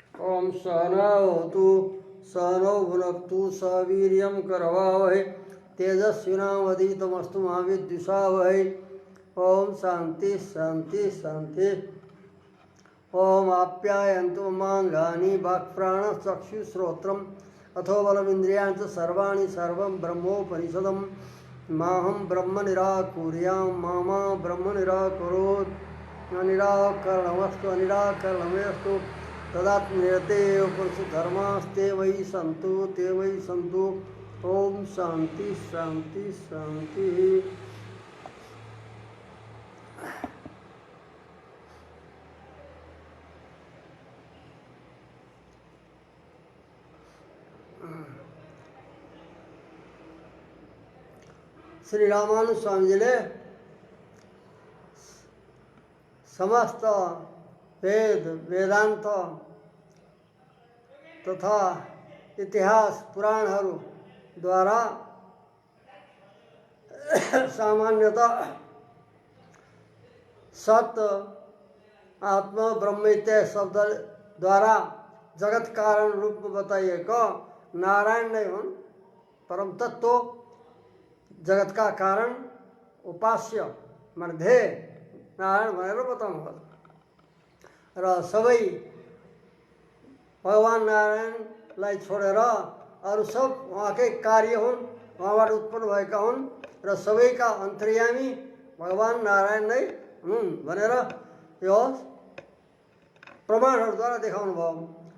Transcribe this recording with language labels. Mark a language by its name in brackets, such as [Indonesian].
[Sanskrit] ओं सहनावतु सहनौ भुनक्तु सह वीर्यं करवावहै तेजस्विनावधीतमस्तु मा विद्विषावहै। ओं शांति शांति शांति। ओं आप्यायन्तु ममाङ्गानि वाक्प्राणचक्षुश्रोत्रम् अथो बलमिन्द्रियाणि च सर्वाणि सर्वं ब्रह्मोपनिषदम्। माहं ब्रह्म निराकुर्यां मा ब्रह्म निराकुरोत्। निराकरणमस्तु अनिराकरणमेस्तु तदात्म्यते पुरुषधर्मास्ते वै सन्तु ते वै सन्तु। ओम शांति शांति शांति। [Nepali] श्री रामानुज स्वामी जी ने समस्त वेद वेदांत तथा इतिहास पुराणहरू द्वारा सामान्यतः सत्य आत्मा ब्रह्म इत्यादि शब्द द्वारा जगत कारण रूप में बताइएगा। नारायण नहीं हुन् परम तत्व जगत का कारण उपास्य मन ध्येय नारायण भनेर बताउनु र सबै भगवान नारायणलाई छोडेर अरू सब उहाँकै कार्य हुन्, उहाँबाट उत्पन्न भएका हुन् र सबैका अन्तर्यामी भगवान नारायण नै हुन् भनेर यो प्रमाणहरूद्वारा देखाउनु भयो।